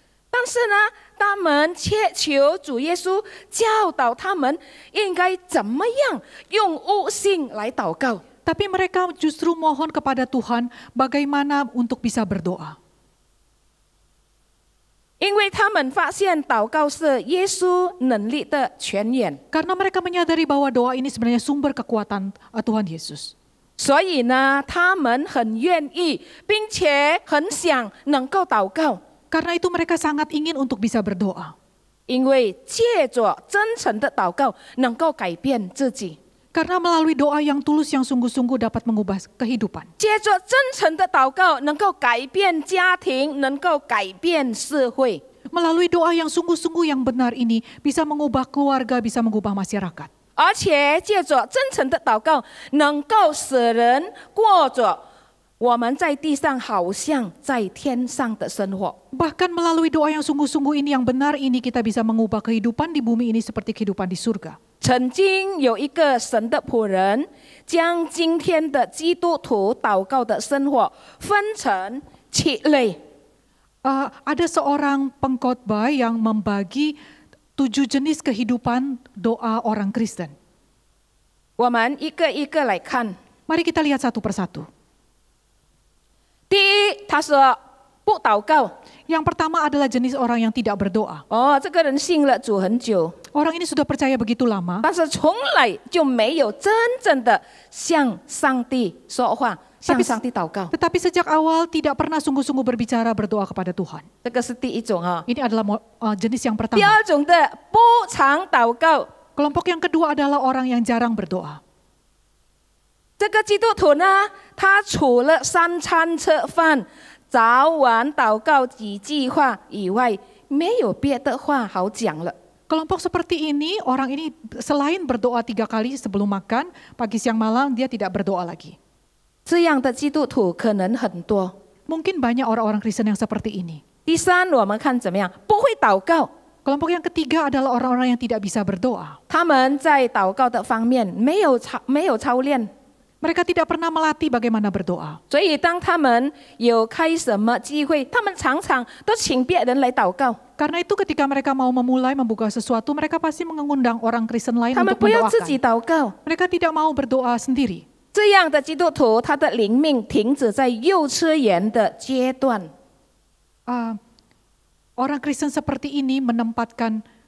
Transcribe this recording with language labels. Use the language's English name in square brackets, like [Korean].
[Chinese] 但是呢，他们切求主耶稣教导他们应该怎么样用悟性来祷告。 [Indonesian] Tapi mereka justru mohon kepada Tuhan bagaimana untuk bisa berdoa. [Chinese] 因为他们发现祷告是耶稣能力的泉源， [Indonesian] Karena mereka menyadari bahwa doa ini sebenarnya sumber kekuatan Tuhan Yesus. [Chinese] 所以呢，他们很愿意，并且很想能够祷告， [Indonesian] Karena itu mereka sangat ingin untuk bisa berdoa. [Chinese] 因为借着真诚的祷告能够改变自己， [Indonesian] Karena melalui doa yang tulus yang sungguh-sungguh dapat mengubah kehidupan. [Chinese] 借着真诚的祷告能够改变家庭，能够改变社会。 [Indonesian] Melalui doa yang sungguh-sungguh yang benar ini bisa mengubah keluarga, bisa mengubah masyarakat. [Chinese] 而且借着真诚的祷告，能够使人过着我们在地上好像在天上的生活。 [Indonesian] Bahkan melalui doa yang sungguh-sungguh ini yang benar ini kita bisa mengubah kehidupan di bumi ini seperti kehidupan di surga. [Chinese] 曾经有一个神的仆人，将今天的基督徒祷告的生活分成7类。 [Indonesian] Ada seorang pengkhotbah yang membagi 7 jenis kehidupan doa orang Kristen. [Chinese] 我们一个一个来看。 [Indonesian] Mari kita lihat satu persatu. [Chinese] 第一，他说不祷告。 [Indonesian] Yang pertama adalah jenis orang yang tidak berdoa. [Chinese] 哦，这个人信了主很久， [Indonesian] Orang ini sudah percaya begitu lama, [Chinese] 但是从来就没有真正的向上帝说话，向上帝祷告。 [Indonesian] tetapi sejak awal tidak pernah sungguh-sungguh berbicara berdoa kepada Tuhan. [Chinese] 这个是第一种啊。 [Indonesian] Ini adalah jenis yang [Chinese] 第 [Indonesian] pertama. [Chinese] 二种的不常祷告， [Indonesian] Kelompok yang kedua adalah orang yang jarang berdoa. [Chinese] 这个基督徒呢，他除了3餐吃饭、早晚祷告几句话以外，没有别的话好讲了。 [Indonesian] Kelompok seperti ini, orang ini selain berdoa 3 kali sebelum makan, pagi siang malam, dia tidak berdoa lagi. [Chinese] 这样的基督徒可能很多。 [Indonesian] Mungkin banyak orang-orang Kristen yang seperti ini. [Chinese] 第三，我们看怎么样？不会祷告， [Indonesian] Kelompok yang ketiga adalah orang-orang yang tidak bisa berdoa. [Chinese] 他们在祷告的方面没有操练。 [Indonesian] Mereka tidak pernah melatih bagaimana berdoa. [Chinese] 所以，当他们有开什么机会，他们常常都请别人来祷告。 [Indonesian] Karena itu ketika mereka mau memulai membuka sesuatu, mereka pasti mengundang orang Kristen lain [Chinese] 他们 [Indonesian] untuk [Chinese] 不要自己 [Indonesian] mendoakan. [Chinese] 祷告。 [Indonesian] Mereka tidak mau berdoa sendiri. [Chinese] 这样的基督徒，他的灵命停止在幼稚园的阶段。 [Indonesian] Orang Kristen seperti ini menempatkan